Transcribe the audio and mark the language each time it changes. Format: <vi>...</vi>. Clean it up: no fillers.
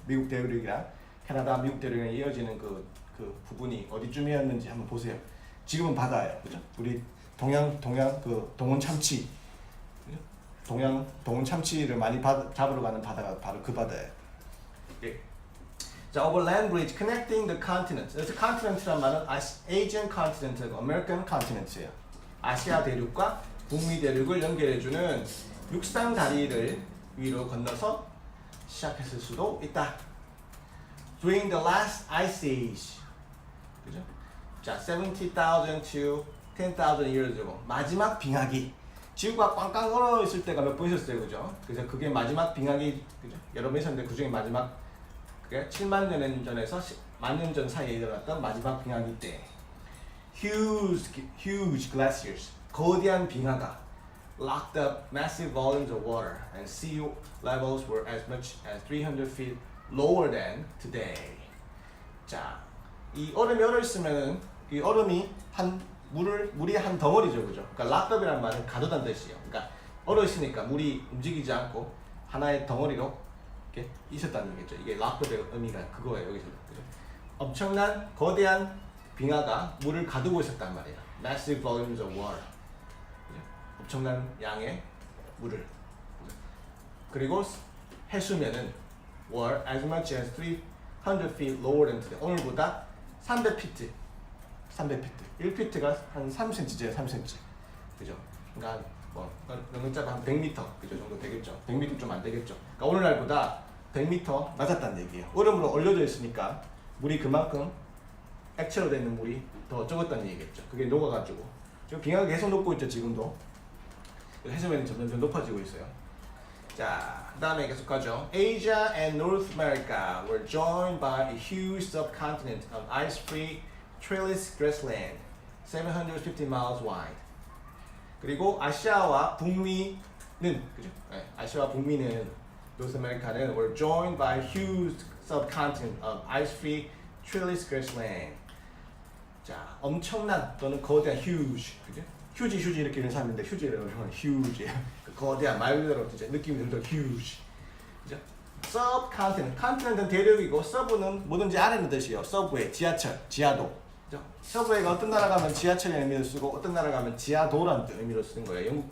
<ko>미국 대륙이랑 캐나다, 미국 대륙이랑 이어지는 그 부분이 어디쯤이었는지 한번 보세요. 지금은 바다예요, 그죠? 우리 동양 그 동원 참치, 그죠? 동원 참치를 많이 잡으러 가는 바다가 바로 그 바다예요. 예.</ko> <en>자, over land bridge connecting the continents.</en> <ko>그래서 continent란 말은</ko> <en>Asian continent</en> <ko>하고</ko> <en>American continent</en> <ko>예요. 아시아 대륙과 북미 대륙을 연결해주는 육상 다리를 위로 건너서 시작했을 수도 있다.</ko> <en>During the last ice age, 그죠? 자, 70,000 to 10,000 years ago.</en> <ko>마지막 빙하기. 지구가 꽝꽝 얼어 있을 때가 몇 번 있었어요, 그죠? 그래서 그게 마지막 빙하기, 그죠? 여러 번 있었는데 그 중에 마지막 그게 7만 년 전에서 10만 년 전 사이에 일어났던 마지막 빙하기 때.</ko> <en>Huge glaciers.</en> <ko>거대한 빙하가</ko> <en>locked up massive volumes of water and sea levels were as much as 300 feet lower than today.</en> <ko>자, 이 얼음이 얼어 있으면은 이 얼음이 물이 한 덩어리죠, 그죠? 그러니까 locked up이란 말은 가두다는 뜻이에요. 그러니까 얼어 있으니까 물이 움직이지 않고 하나의 덩어리로 이렇게 있었다는 얘기죠. 이게 locked up의 의미가 그거예요, 여기서. 그죠? 엄청난 거대한 빙하가 물을 가두고 있었단 말이에요.</ko> <en>Massive volumes of water.</en> <ko>엄청난 양의 물을. 그리고 해수면은</ko> <en>were as much as 300 feet lower than today.</en> <ko>오늘보다 300피트. 1피트가 한 3cm죠, 3cm. 그죠? 그러니까 뭐 너무 짧아 한 100m 그죠 정도 되겠죠. 100m 좀 안 되겠죠. 그러니까 오늘날보다 100m 낮았다는 얘기예요. 얼음으로 얼려져 있으니까 물이 그만큼 액체로 되는 물이 더 적었다는 얘기겠죠. 그게 녹아가지고 지금 빙하가 계속 녹고 있죠, 지금도. 해수면이 점점 높아지고 있어요. 자, 그 다음에 계속 가죠.</ko> <en>Asia and North America were joined by a huge subcontinent of ice-free treeless grassland, 750 miles wide.</en> <ko>그리고 아시아와 북미는 그죠? 네, 아시아와 북미는</ko> <en>North America는 were joined by a huge subcontinent of ice-free treeless grassland.</en> <ko>자, 엄청난 또는 거대한 huge, 그죠? 휴지 이렇게 이런 사람인데 휴지라고 하면 huge. 거대한 말 그대로 진짜 느낌이 들죠, huge. 그죠? subcontinent, continent은 대륙이고 sub는 뭐든지 아래는 뜻이에요. subway, 지하철, 지하도. 그죠? subway가 어떤 나라 가면 지하철이라는 의미로 쓰고 어떤 나라 가면 지하도라는 의미로 쓰는 거예요.</ko>